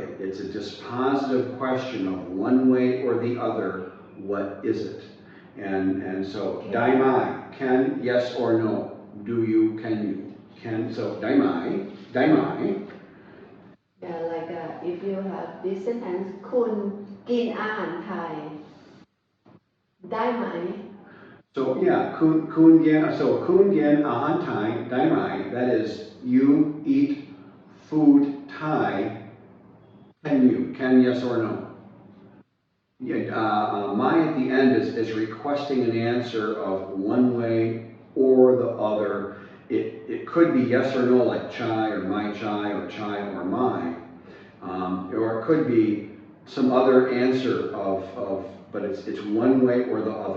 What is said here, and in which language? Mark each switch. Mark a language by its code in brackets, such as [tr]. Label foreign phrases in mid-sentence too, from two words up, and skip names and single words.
[en] It's a dispositive question of one way or the other, what is it? And so, [th] ได้ไหม, [en] can, yes or no? Do you, can you? Can, so [th] ได้ไหม. [en] Yeah, like if you have this sentence คุณกินอาหารไทยได้ไหม So yeah, [th] คุณกินอาหารไทยได้ไหม. [en] That is, you eat food Thai. Can yes or no? Yeah, my at the end is requesting an answer of one way or the other. It could be yes or no, like chai or chai or my, or it could be some other answer but it's one way or the other.